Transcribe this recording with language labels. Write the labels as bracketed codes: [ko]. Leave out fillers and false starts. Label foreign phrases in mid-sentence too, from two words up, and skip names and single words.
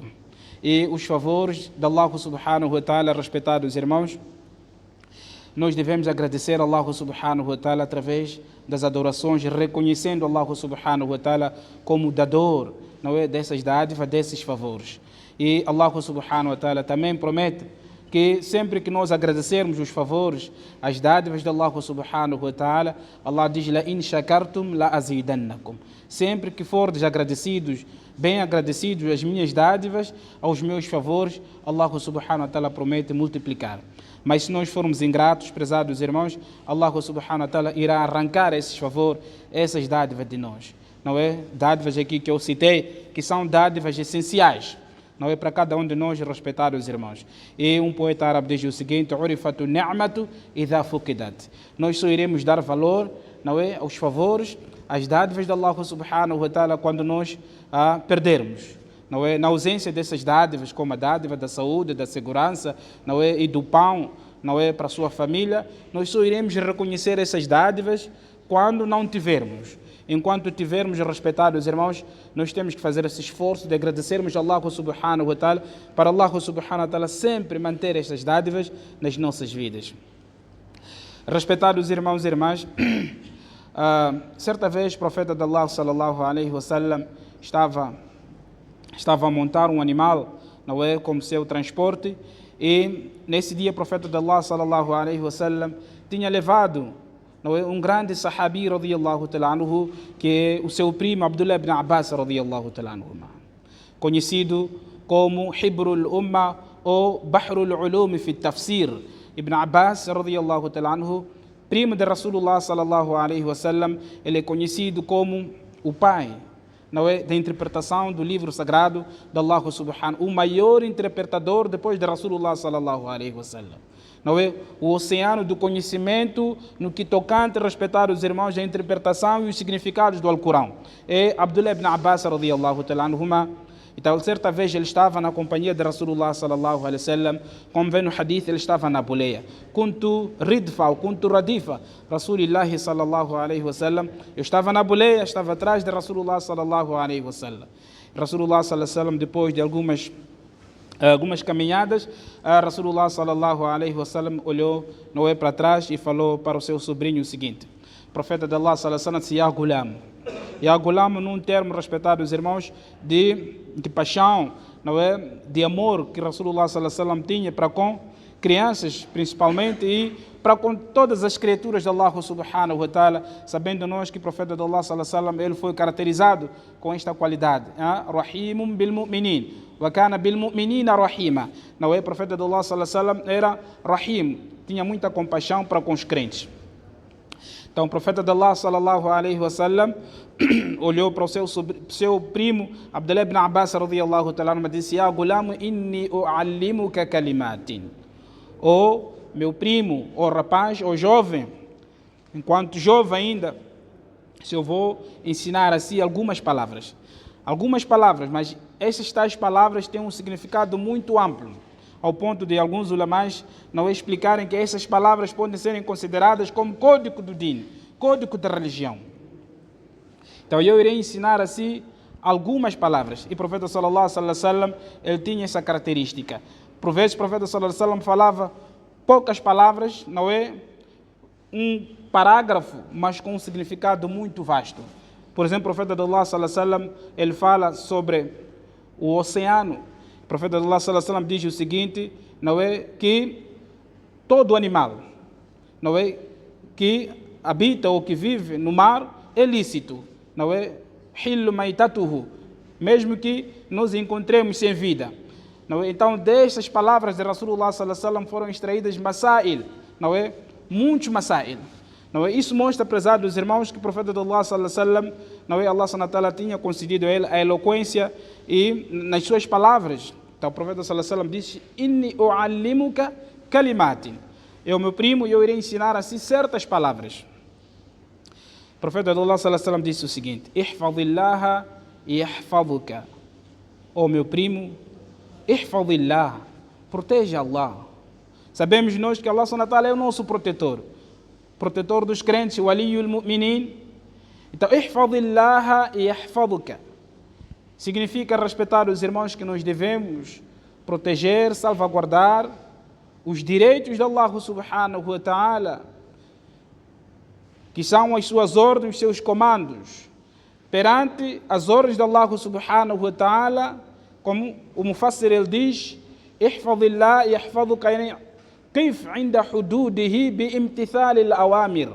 [pt] E os favores de [ar] الله سبحانه وتعالى, [pt] respeitados irmãos, nós devemos agradecer a [ar] الله سبحانه وتعالى [pt] através das adorações, reconhecendo [ar] الله سبحانه وتعالى [pt] como dador, não é, dessas dádivas, desses favores. E [ar] الله سبحانه وتعالى [pt] também promete que sempre que nós agradecermos os favores, as dádivas de [ar] الله سبحانه وتعالى, [pt] Allah diz: [ar] لئن شكرتم لأزيدنكم. [pt] Sempre que fordes agradecidos, bem agradecidos às minhas dádivas, aos meus favores, [ar] الله سبحانه وتعالى [pt] promete multiplicar. Mas se nós formos ingratos, prezados irmãos, [ar] الله سبحانه وتعالى [pt] irá arrancar esses favores, essas dádivas de nós. Não é? Dádivas aqui que eu citei, que são dádivas essenciais. Não é para cada um de nós, respeitados irmãos. E um poeta árabe diz o seguinte: [ar] عرفت النعمة إذا فقدت. [pt] Nós só iremos dar valor, não é, aos favores, às dádivas de [ar] الله سبحانه وتعالى [pt] quando nós perdermos. Não é? Na ausência dessas dádivas, como a dádiva da saúde, da segurança, não é, e do pão, não é, para a sua família, nós só iremos reconhecer essas dádivas quando não tivermos. Enquanto tivermos, respeitados irmãos, nós temos que fazer esse esforço de agradecermos a [ar] الله سبحانه وتعالى, [pt] para [ar] الله سبحانه وتعالى [pt] sempre manter estas dádivas nas nossas vidas. Respeitados irmãos e irmãs, certa vez o profeta de Allah [ar] صلى الله عليه وسلم [pt] estava a montar um animal, não é, como seu transporte, e nesse dia o profeta de Allah [ar] صلى الله عليه وسلم [pt] tinha levado, não é, um grande [ar] صحابي رضي الله تعالى عنه, [pt] que é o seu primo Abdullah ibn Abbas [ar] رضي الله تعالى عنه, [pt] conhecido como [ar] حبر الأمة [pt] ou [ar] بحر العلوم في تفسير. [pt] Ibn Abbas [ar] رضي الله تعالى عنه, [pt] primo de [ar] رسول الله صلى الله عليه وسلم, [pt] ele é conhecido como o pai não é, da interpretação do livro sagrado de [ar] الله سبحانه, [pt] o maior interpretador depois de [ar] رسول الله صلى الله عليه وسلم. [pt] Não é? O oceano do conhecimento no que tocante a respeitar os irmãos, a interpretação e os significados do Alcorão. É Abdullah ibn Abbas [ar] رضي الله تعالى عنهما. [pt] Então, certa vez ele estava na companhia de [ar] رسول الله صلى الله عليه وسلم, [pt] como vem no hadith, ele estava na boleia. [ar] كنت ردف ou كنت رديف رسول الله صلى الله عليه وسلم. [pt] Eu estava na boleia, estava atrás de [ar] رسول الله صلى الله عليه وسلم. رسول الله صلى الله عليه وسلم, [pt] depois de algumas caminhadas, [ar] رسول الله صلى الله عليه وسلم [pt] olhou, não é, para trás e falou para o seu sobrinho o seguinte: o profeta de Allah [ar] صلى الله عليه وسلم [pt] disse: [ar] يا غلام. يا غلام, [pt] num termo respeitado os irmãos, de paixão, não é, de amor que [ar] رسول الله صلى الله عليه وسلم [pt] tinha para com crianças principalmente e para com todas as criaturas de [ar] الله سبحانه وتعالى, [pt] sabendo nós que o profeta de Allah [ar] صلى الله عليه وسلم [pt] ele foi caracterizado com esta qualidade: [ar] رحيم بالمؤمنين وكان بالمؤمنين رحيما. [pt] Não é, o profeta de Allah [ar] صلى الله عليه وسلم [pt] era rahim, tinha muita compaixão para com os crentes. Então o profeta de Allah [ar] صلى الله عليه وسلم [pt] olhou para o seu primo Abdullah ibn Abbas [ar] رضي الله تعالى عنه [pt] e disse: [ar] يا غلام إني أعلمك كلمات. [pt] Ou meu primo, ou rapaz, ou jovem, enquanto jovem ainda, se eu vou ensinar assim algumas palavras, mas essas tais palavras têm um significado muito amplo, ao ponto de alguns ulamás não explicarem que essas palavras podem ser consideradas como código do din, código da religião. Então eu irei ensinar assim algumas palavras. E o profeta [ar] صلى الله عليه وسلم, [pt] ele tinha essa característica. Por vezes o profeta [ar] صلى الله عليه وسلم [pt] falava poucas palavras, não é? Um parágrafo, mas com um significado muito vasto. Por exemplo, o profeta de Allah [ar] صلى الله عليه وسلم, [pt] ele fala sobre o oceano. O profeta de Allah [ar] صلى الله عليه وسلم [pt] diz o seguinte, não é, que todo animal, não é, que habita ou que vive no mar é lícito, não é, [ar] الحل ميتته, [pt] mesmo que nos encontremos sem vida. Não é? Então, destas palavras de [ar] رسول الله صلى الله عليه وسلم [pt] foram extraídas masail, não é? Muitos masail. Não é? Isso mostra, prezados irmãos, que o profeta de Allah [ar] صلى الله عليه وسلم, [pt] não é, [ar] الله سبحانه وتعالى [pt] tinha concedido a ele a eloquência e nas suas palavras. Então o profeta [ar] صلى الله عليه وسلم [pt] disse: [ar] إني أعلمك كلمات. [pt] Eu, meu primo, eu irei ensinar assim certas palavras. O profeta de Allah [ar] صلى الله عليه وسلم [pt] disse o seguinte: [ar] احفظ الله يحفظك. [pt] Oh, meu primo, ihfadillah, proteja Allah. Sabemos nós que [ar] الله سبحانه وتعالى [pt] é o nosso protetor dos crentes, o [ar] ولي المؤمنين. [pt] Então, [ar] احفظ الله يحفظك [pt] significa respeitar os irmãos, que nós devemos proteger, salvaguardar os direitos de [ar] الله سبحانه وتعالى, [pt] que são as suas ordens, os seus comandos, perante as ordens de [ar] الله سبحانه وتعالى, [pt] como o Mufassir ele diz: [ar] احفظ الله يحفظك كيف عند حدوده بامتثال الأوامر.